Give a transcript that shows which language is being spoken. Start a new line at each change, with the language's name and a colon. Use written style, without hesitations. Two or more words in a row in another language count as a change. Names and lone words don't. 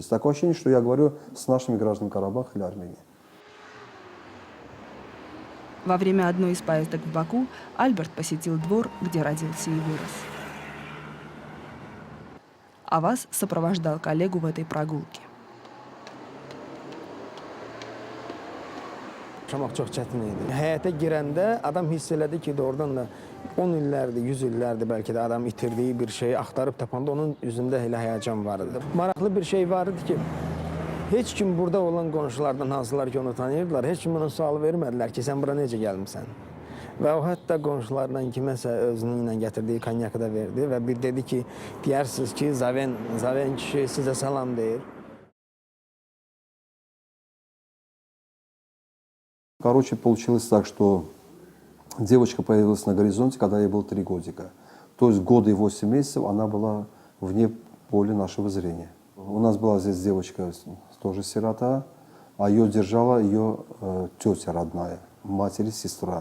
Russian: Такое ощущение, что я говорю с нашими гражданами Карабаха или Армении. Во время одной из поездок в Баку Альберт посетил двор, где родился и вырос. Аваз сопровождал коллегу в этой прогулке.
Azerbaijani: Yaşamaq çox çətin idi. Həyətə girəndə adam hiss elədi ki, doğrudan da 10 illərdir, 100 illərdir bəlkə də adam itirdiyi bir şeyi axtarıb tapanda onun üzündə elə həyəcan var idi. Maraqlı bir şey var idi ki, heç kim burada olan qonşulardan hansılar ki onu tanıyırdılar, heç kim ona sual vermədilər ki, sən bura necə gəlmisən? Və o hətta qonşularla kiməsə özünün ilə gətirdiyi konyakı da verdi və bir dedi ki, deyirsiniz ki, Zaven kişi sizə salam deyir.
Russian: Короче, получилось так, что девочка появилась на горизонте, когда ей было 3 годика. То есть год и 8 месяцев она была вне поля нашего зрения. У нас была здесь девочка, тоже сирота, а ее держала ее тетя родная, матери сестра.